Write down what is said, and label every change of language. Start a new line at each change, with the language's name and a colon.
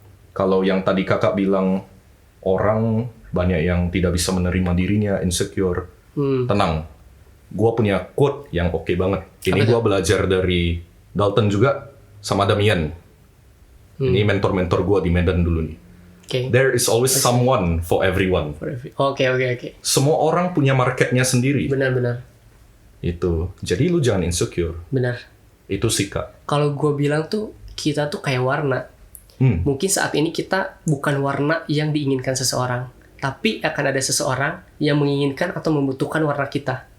Indonesian: Kalau yang tadi kakak bilang orang banyak yang tidak bisa menerima dirinya, insecure. Tenang, gue punya quote yang oke banget. Ini gue belajar dari Dalton juga sama Damian. Ini mentor-mentor gue di Medan dulu nih.
English: There is always someone for everyone. Oke.
Indonesian: Semua orang punya marketnya sendiri. Benar. Itu. Jadi lu jangan insecure. Benar. Itu sih kak. Kalau gue bilang tuh kita tuh kayak warna. Mungkin saat ini kita bukan warna yang diinginkan seseorang, tapi akan ada seseorang yang menginginkan atau membutuhkan warna kita.